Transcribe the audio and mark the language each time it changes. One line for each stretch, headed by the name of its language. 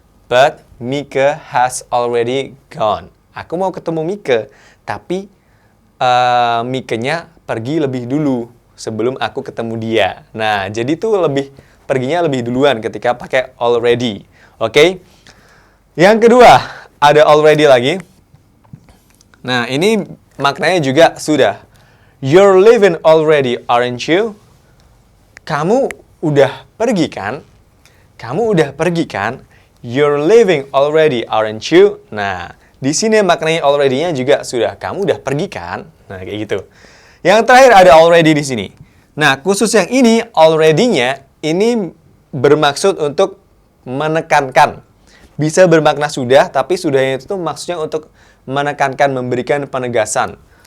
English: But Mika has already gone.
Indonesian: Aku mau ketemu Mika. Tapi Mika-nya pergi lebih dulu sebelum aku ketemu dia. Nah, jadi tuh perginya lebih duluan ketika pakai already. Oke? Yang kedua, ada already lagi. Nah, ini maknanya juga sudah.
English: You're leaving already, aren't you?
Indonesian: Kamu udah pergi kan? Kamu udah pergi kan?
English: You're leaving already, aren't you?
Indonesian: Nah, di sini maknanya already-nya juga sudah. Kamu udah pergi kan? Nah, kayak gitu. Yang terakhir ada already di sini. Nah, khusus yang ini, already-nya ini bermaksud untuk menekankan. Bisa bermakna sudah, tapi sudahnya itu maksudnya untuk menekankan, memberikan penegasan.